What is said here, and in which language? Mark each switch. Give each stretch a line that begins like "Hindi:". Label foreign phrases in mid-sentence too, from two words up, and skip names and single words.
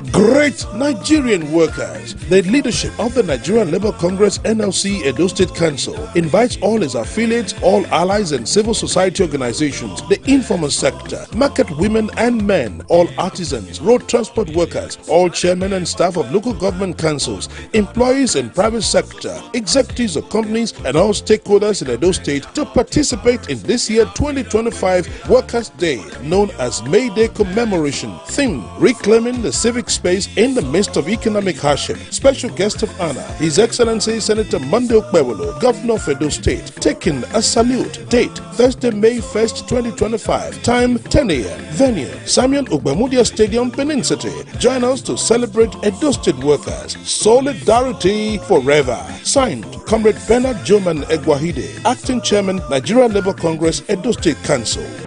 English: Great Nigerian workers. The leadership of the Nigerian Labour Congress NLC Edo State Council invites all its affiliates, all allies and civil society organizations, the informal sector, market women and men, all artisans, road transport workers, all chairmen and staff of local government councils, employees in private sector, executives of companies and all stakeholders in Edo State to participate in this year 2025 Workers' Day, known as May Day commemoration. Theme: reclaiming the civic space in the midst of economic hardship. Special guest of honor, His Excellency Senator Monday Okpebolo, Governor of Edo State, taking a salute. Date: Thursday, May 1st, 2025. Time: 10 a.m. Venue: Samuel Ogbemudia Stadium, Benin City. Join us to celebrate Edo State workers. Solidarity forever. Signed, Comrade Bernard Joman Egwahide, Acting Chairman, Nigeria Labour Congress, Edo State Council.